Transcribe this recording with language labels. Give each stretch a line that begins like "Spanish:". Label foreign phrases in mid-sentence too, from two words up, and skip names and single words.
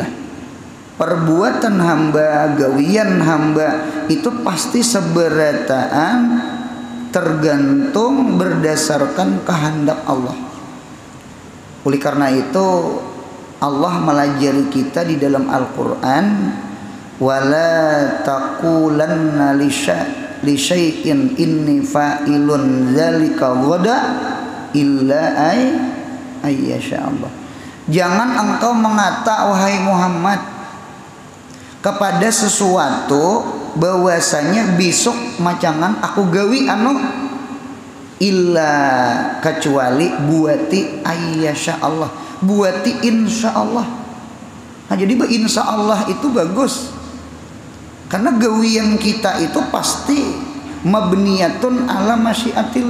Banjar: Perbuatan hamba, gawian hamba itu pasti seberataan tergantung berdasarkan kehendak Allah. Oleh karena itu Allah melajari kita di dalam Al-Qur'an,
Arabic: ولا تقولن لشيء إني فاعل ذلك غدا إلا أن يشاء الله.
Banjar: Jangan engkau mengata wahai Muhammad kepada sesuatu bahwasanya besok macangan aku gawi illa kecuali buati
Arabic: أن يشاء الله,
Banjar: buati
Arabic: إن شاء الله.
Banjar: Nah, jadi
Arabic: إن شاء الله
Banjar: itu bagus. Karena gawian kita itu pasti
Arabic: مبنية على مشيئة الله.